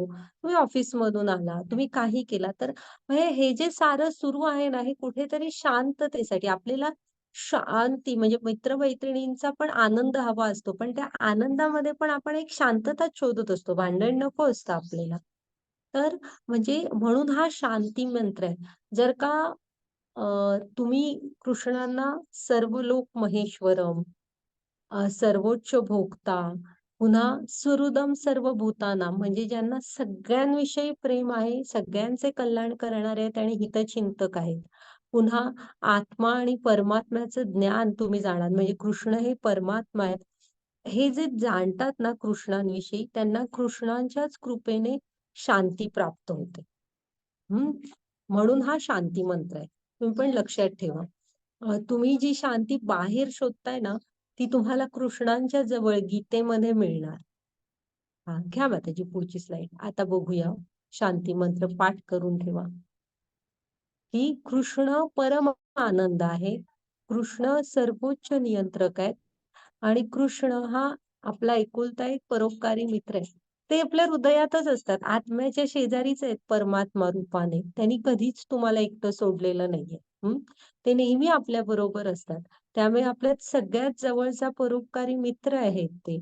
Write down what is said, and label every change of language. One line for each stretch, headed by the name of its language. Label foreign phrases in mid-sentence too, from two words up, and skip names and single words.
Marathi: तुम्ही ऑफिसमधून आला, तुम्ही काही केला तर हे जे सारं सुरू आहे ना, हे कुठेतरी शांततेसाठी आपल्याला शांती म्हणजे मित्र-मैत्रिणींचा पण आनंद हवा असतो. पण त्या आनंदामध्ये पण आपण एक शांतताच शोधत असतो. भांडण नको असतं आपल्याला. तर म्हणजे म्हणून हा शांती मंत्र आहे. जर का तुम्ही कृष्णांना
Sanskrit: सर्व लोक महेश्वरम,
Marathi: सर्वोच्च भोक्ता, पुन्हा
Sanskrit: सुहृदम सर्व भूतानां
Marathi: म्हणजे ज्यांना सगळ्यांविषयी प्रेम आहे, सगळ्यांचे कल्याण करणारे आहेत आणि हितचिंतक आहेत. पुन्हा आत्मा आणि परमात्म्याचं ज्ञान तुम्ही जाणार, म्हणजे कृष्ण हे परमात्मा आहेत. हे जे जाणतात ना कृष्णांविषयी, त्यांना कृष्णांच्याच कृपेने शांती प्राप्त होते. म्हणून हा शांती मंत्र आहे. तुम्ही पण लक्षात ठेवा. तुम्ही जी शांती बाहेर शोधताय ना, ती तुम्हाला कृष्णांच्या जवळ गीतेमध्ये मिळणार. हा घ्या माताजी पुढची स्लाइड. आता बघूया शांती मंत्र पाठ करून ठेवा की कृष्ण परम आनंद आहे. कृष्ण सर्वोच्च नियंत्रक आहेत आणि कृष्ण हा आपला एकुलता एक परोपकारी मित्र आहे. ते आपल्या हृदयातच असतात, आत्म्याच्या शेजारीच आहेत परमात्मा रूपाने. त्यांनी कधीच तुम्हाला एकटं सोडलेलं नाहीये. ते नेहमी आपल्या बरोबर असतात. त्यामुळे आपल्यात सगळ्यात जवळचा परोपकारी मित्र आहेत ते.